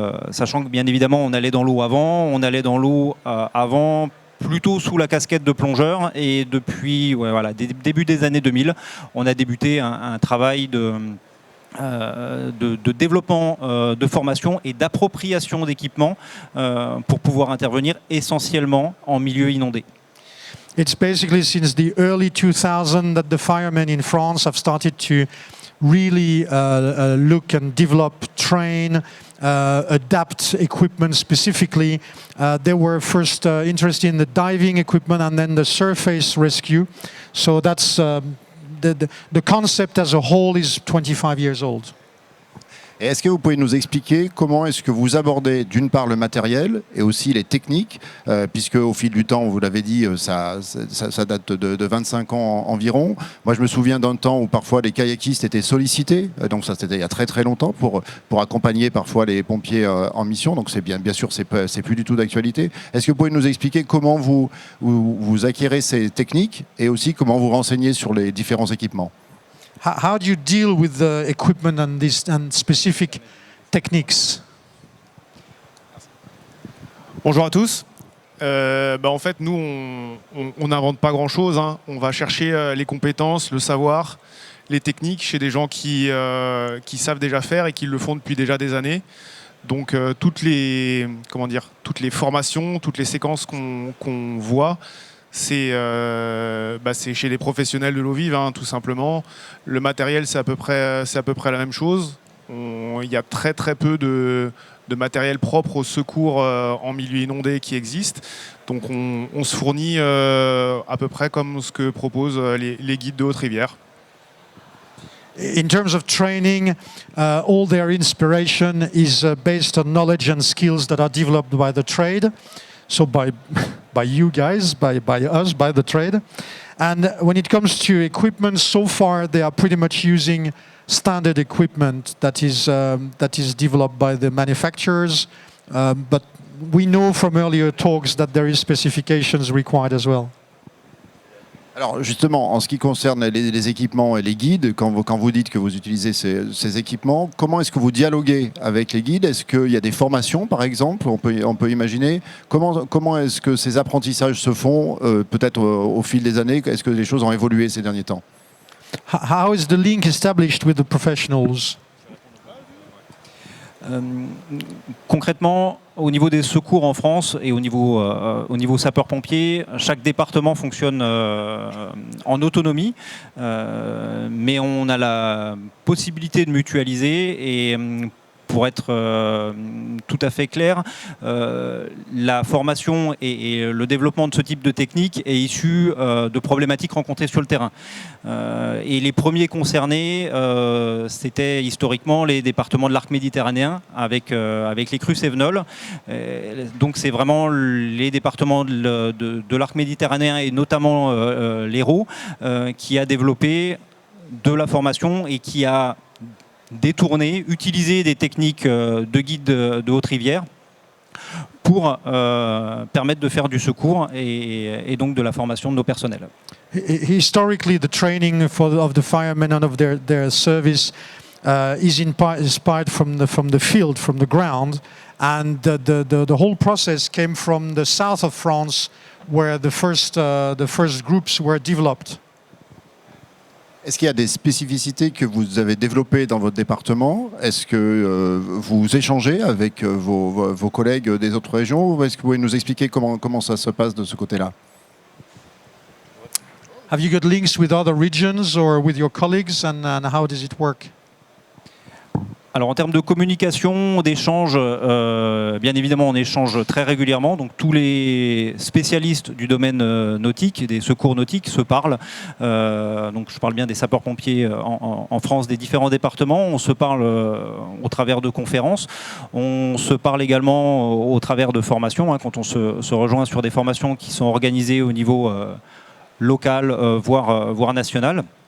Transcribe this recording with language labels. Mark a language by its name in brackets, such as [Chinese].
[French] Sachant que bien évidemment, on allait dans l'eau avant plutôt sous la casquette de plongeur, et depuis début des années 2000, on a débuté un travail de développement, de formation et d'appropriation d'équipements pour pouvoir intervenir essentiellement en milieu inondé. [English] It's basically since the early 2000s that the firemen in France have started to really look and develop, train, adapt equipment specifically. They were first interested in the diving equipment and then the surface rescue. So that's the concept as a whole is 25 years old. [French] Et est-ce que vous pouvez nous expliquer comment est-ce que vous abordez d'une part le matériel et aussi les techniques, puisque au fil du temps, vous l'avez dit, ça date de 25 ans environ. Moi, je me souviens d'un temps où parfois les kayakistes étaient sollicités, donc ça c'était il y a très très longtemps, pour accompagner parfois les pompiers en mission, donc c'est bien sûr c'est plus du tout d'actualité. Est-ce que vous pouvez nous expliquer comment vous acquérez ces techniques et aussi comment vous renseignez sur les différents équipements? [English] How do you deal with the equipment and specific techniques? [French] Bonjour à tous. En fait, nous, on n'invente pas grand-chose. On va chercher les compétences, le savoir, les techniques chez des gens qui savent déjà faire et qui le font depuis déjà des années. Donc, toutes les formations, toutes les séquences qu'on voit, c'est chez les professionnels de l'eau vive, tout simplement. Le matériel, c'est à peu près la même chose. Il y a très très peu de matériel propre au secours en milieu inondé qui existe. Donc on se fournit à peu près comme ce que proposent les guides de Haute-Rivière. [English] In terms of training, all their inspiration is based on knowledge and skills that are developed by the trade, so by you guys, by us, by the trade. And when it comes to equipment, so far they are pretty much using standard equipment that is developed by the manufacturers, but we know from earlier talks that there is specifications required as well. [French] Alors justement, en ce qui concerne les équipements et les guides, quand vous dites que vous utilisez ces équipements, comment est-ce que vous dialoguez avec les guides? Est-ce qu'il y a des formations, par exemple? On peut imaginer. Comment est-ce que ces apprentissages se font, peut-être au fil des années? Est-ce que les choses ont évolué ces derniers temps? [English] How is the link established with the professionals? [French] Concrètement, au niveau des secours en France et au niveau sapeurs-pompiers, chaque département fonctionne en autonomie, mais on a la possibilité de mutualiser et pour être tout à fait clair, la formation et le développement de ce type de technique est issu de problématiques rencontrées sur le terrain. Et les premiers concernés, c'était historiquement les départements de l'arc méditerranéen avec les crues cévenols. Donc c'est vraiment les départements de l'arc méditerranéen et notamment l'Hérault qui a développé de la formation et qui a détourner, utiliser des techniques de guide de Haute-Rivière pour permettre de faire du secours et donc de la formation de nos personnels. [English] Historically, the training of the firemen and of their service is inspired from the field, from the ground, and the whole process came from the south of France, where the first groups were developed. [French] Est-ce qu'il y a des spécificités que vous avez développées dans votre département? Est-ce que vous échangez avec vos collègues des autres régions? Ou est-ce que vous pouvez nous expliquer comment ça se passe de ce côté-là? [English] Have you got links with other regions or with your colleagues, and how does it work? [French] Alors en termes de communication, d'échange, bien évidemment on échange très régulièrement, donc tous les spécialistes du domaine nautique et des secours nautiques se parlent, donc je parle bien des sapeurs-pompiers en France, des différents départements, on se parle au travers de conférences, on se parle également au travers de formations, hein, quand on se rejoint sur des formations qui sont organisées au niveau local, voire national.